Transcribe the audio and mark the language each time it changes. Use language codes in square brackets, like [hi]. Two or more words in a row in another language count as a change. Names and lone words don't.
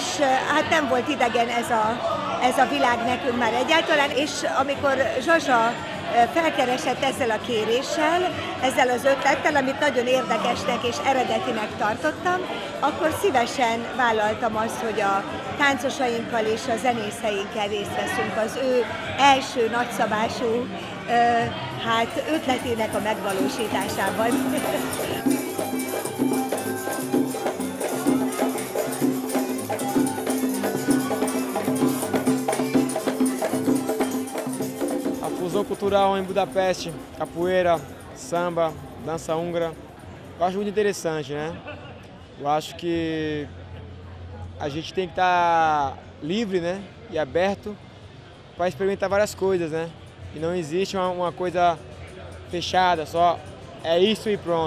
[hu] hát nem volt idegen ez a világ nekünk már egyáltalán, és amikor Zsazsa felkeresett ezzel a kéréssel, ezzel az ötlettel, amit nagyon érdekesnek és eredetinek tartottam, akkor szívesen vállaltam azt, hogy a táncosainkkal és a zenészeinkkel részt veszünk az ő első nagyszabású ötletének a megvalósításában. [pt] A fusão cultural em Budapeste, capoeira, samba, dança húngara, eu acho muito interessante, né? Eu acho que a gente tem que estar livre, né, e aberto para experimentar várias coisas, né? E não existe uma coisa fechada, só é isso e pronto.